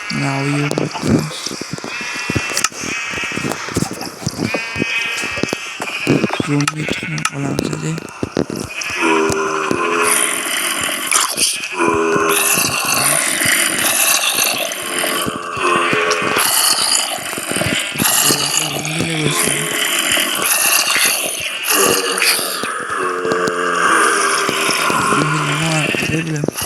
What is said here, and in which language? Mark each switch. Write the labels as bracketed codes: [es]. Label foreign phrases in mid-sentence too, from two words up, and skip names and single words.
[en] Now you look nice. Zombie [uz] tuxum olamiz hadi. [tr] Böyle olsun. Ne var? Ne bileyim.